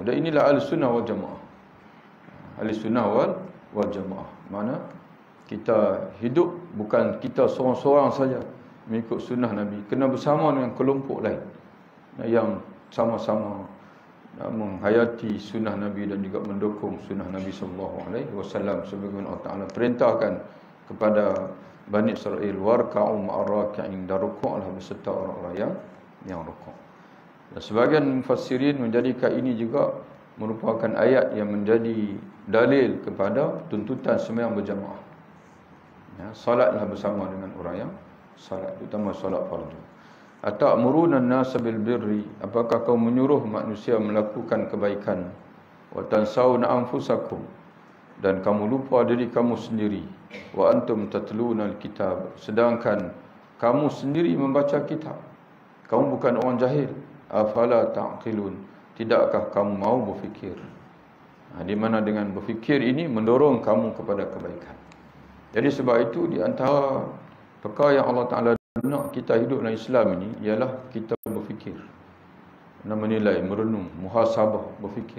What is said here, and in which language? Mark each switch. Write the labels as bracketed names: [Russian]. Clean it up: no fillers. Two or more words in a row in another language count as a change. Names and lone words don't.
[Malay] Dan inilah Ahlussunnah wal Jamaah. Ahlussunnah wal Jamaah, mana kita hidup bukan kita seorang-seorang saja mengikut sunnah Nabi, kena bersama dengan kelompok lain yang sama-sama menghayati sunnah Nabi dan juga mendukung sunnah Nabi SAW, sebagaimana Allah Ta'ala perintahkan kepada Bani Israel, [Arabic] واركعوا مع الراكعين, [Malay] dan rukuklah beserta orang-orang yang rukuk. Dan sebahagian mufassirin menjadikan ini juga merupakan ayat yang menjadi dalil kepada tuntutan sembahyang berjamaah. Salatlah bersama dengan orang yang salat, terutama salat fardu. [Arabic] أتأمرون الناس بالبر, [Malay] apakah kau menyuruh manusia melakukan kebaikan, [Arabic] وتنسون أنفسكم, [Malay] dan kamu lupa diri kamu sendiri, [Arabic] وأنتم تتلون الكتاب, [Malay] sedangkan kamu sendiri membaca kitab. Kamu bukan orang jahil. [Arabic] أفلا تعقلون, [Malay] tidakkah kamu mau berfikir? Di mana dengan berfikir ini mendorong kamu kepada kebaikan. Jadi sebab itu di antara perkara yang Allah Ta'ala nak kita hidup dalam Islam ini ialah kita berfikir, nak menilai, merenung, muhasabah, berfikir.